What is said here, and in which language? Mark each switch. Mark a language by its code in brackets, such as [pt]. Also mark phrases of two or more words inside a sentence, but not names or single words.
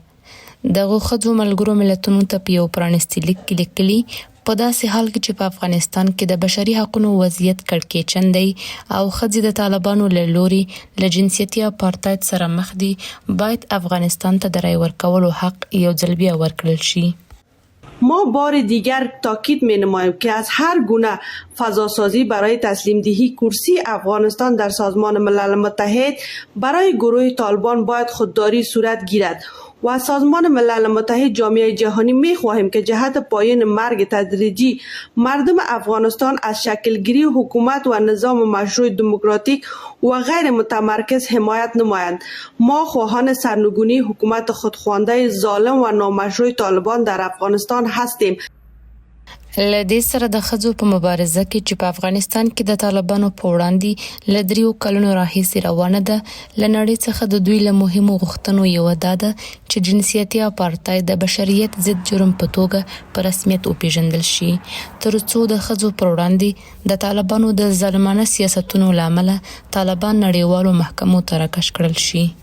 [ps] دغو ښځو ملګرو ملتونو ته په یو پرانیستي لیک کې لیکلي په داسې حال کې چې په افغانستان کې د بشري حقوقو وضعیت کړکېچن دی او ښځې د طالبانو له لوري له جنسیتي اپارټایډ سره مخ دي، باید افغانستان ته د رای ورکولو حق یو ځل بیا ورکړل شي. [fa] ما بار دیگر تاکید می نماییم که از هر گونه فضاسازی برای تسلیم دهی کرسی افغانستان در سازمان ملل متحد برای گروه طالبان باید خودداری صورت گیرد و از سازمان ملل متحد جامعه جهانی می خواهیم که جهت پایان مرگ تدریجی مردم افغانستان از شکلگیری حکومت و نظام مشروع دموکراتیک و غیر متمرکز حمایت نمایند. ما خواهان سرنگونی حکومت خودخوانده ظالم و نامشروع طالبان در افغانستان هستیم. [ps] له دې سره د ښځو په مبارزه کې چې په افغانستان کې د طالبانو په وړاندې له 3 کلونو راهیسې روانه ده، له نړۍ څخه د دوی له مهمو غوښتنو یوه دا ده چې جنسیتي اپارتاید د بشریت ضد جرم په توګه په رسمیت وپیژندل شي، تر څو د ښځو پر وړاندې د طالبانو د ظالمانه سیاستونو له امله طالبان نړیوالو محکمو ته راکش کړل شي.